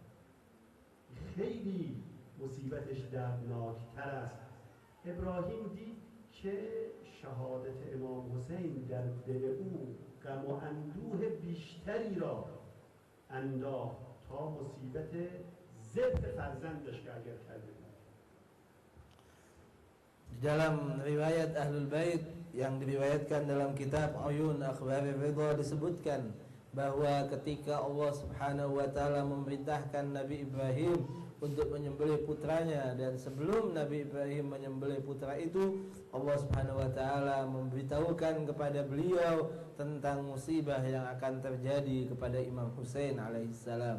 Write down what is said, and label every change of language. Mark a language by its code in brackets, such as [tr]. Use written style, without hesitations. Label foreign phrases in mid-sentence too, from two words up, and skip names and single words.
[fa] خیلی مصیبتش دردناکتر است. ابراهیم دید که شهادت امام حسین در دل او غم و اندوه بیشتری را انداخت تا مصیبت ذبح فرزندش که اگر کرده بود. [id] Di dalam riwayat Ahlul Bait yang diriwayatkan dalam kitab Uyun Akhbarir Ridha disebutkan bahwa ketika Allah [ar] سبحانه و تعالى [id] memerintahkan Nabi Ibrahim untuk menyembelih putranya, dan sebelum Nabi Ibrahim menyembelih putra itu, Allah [ar] سبحانه و تعالى [id] memberitahukan kepada beliau tentang musibah yang akan terjadi kepada Imam Husain alaihissalam.